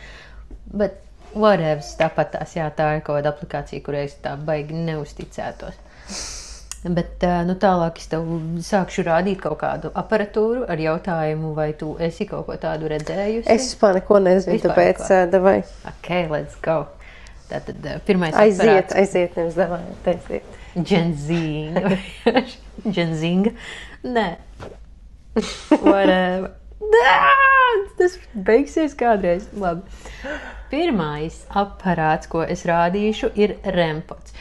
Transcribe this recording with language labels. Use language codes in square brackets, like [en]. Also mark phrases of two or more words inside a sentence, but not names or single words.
[lv] Bet whatever, tāpat tās, jā, tā ir kaut kāda aplikācija, kurai es tā baigi neuzticētos. Bet tālāk es tev sākšu rādīt kaut kādu aparatūru ar jautājumu, vai tu esi kaut ko tādu redzējusi? Es vispār neko nezinu, tāpēc davai. [en] Ok, let's go. [lv] Tātad pirmais aparāts. Aiziet, nevis davai, aiziet. Genzinga. Nē. Whatever. Tas beigsies kādreiz. Labi. Pirmais aparāts, ko es rādīšu, ir REM-pods.